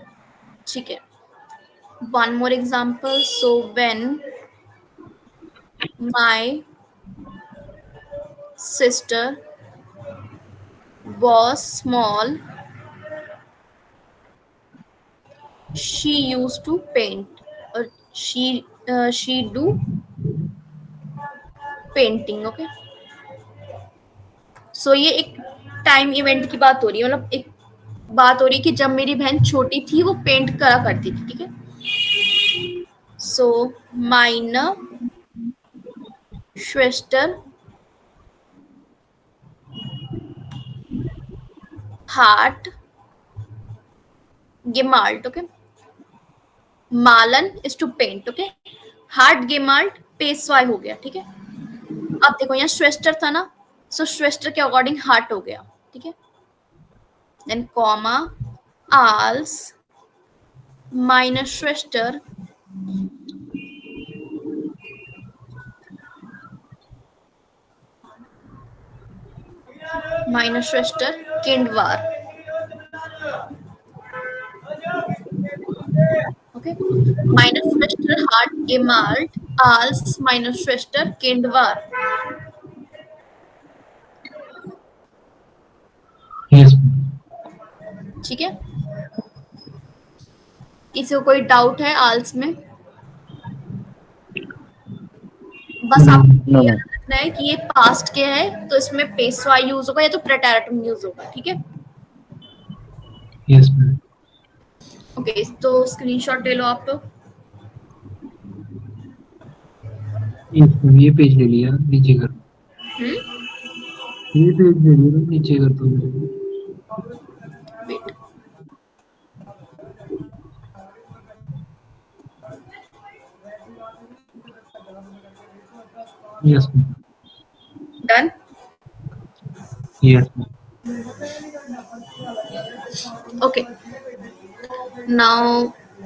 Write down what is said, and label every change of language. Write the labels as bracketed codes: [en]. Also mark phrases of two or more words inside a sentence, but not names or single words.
[hi] ठीक है. [en] One more example. So when My sister was small. She used to paint. Or she do पेंटिंग. [hi] ओके, सो ये एक [en] time event [hi] की बात हो रही है, मतलब एक बात हो रही है कि जब मेरी बहन छोटी थी वो पेंट करा करती थी. ठीक है, सो [de] meine Schwester hat gemalt. [en] Okay, malen is to paint. [hi] ओके, [de] hat gemalt [hi] पेशवाई हो गया. ठीक है, अब देखो यहाँ श्वेस्टर था ना, सो श्वेस्टर के अकॉर्डिंग हार्ट हो गया. ठीक है, [en] then comma [de] als meine Schwester meine Schwester Kind war. Okay, meine Schwester hat gemalt als meine Schwester Kind war. [en] Yes. [hi] ठीक है, किसी को कोई डाउट है आल्स में? बस आपको [en] No, [hi] याद [en] no. [hi] रखना है कि ये पास्ट के है, तो इसमें पेशवा यूज होगा या तो प्रेटेरिटम यूज होगा. ठीक है, [en] Yes, ma'am. [hi] ओके, तो स्क्रीनशॉट ले लो आप. तो [en] Yes, ma'am. [hi] ये पेज ले लिया, नीचे कर. ये पेज ले लिया, नीचे कर दो. वेट, [en] Yes, ma'am. [hi] डन. [en] Yes, ma'am. Okay, now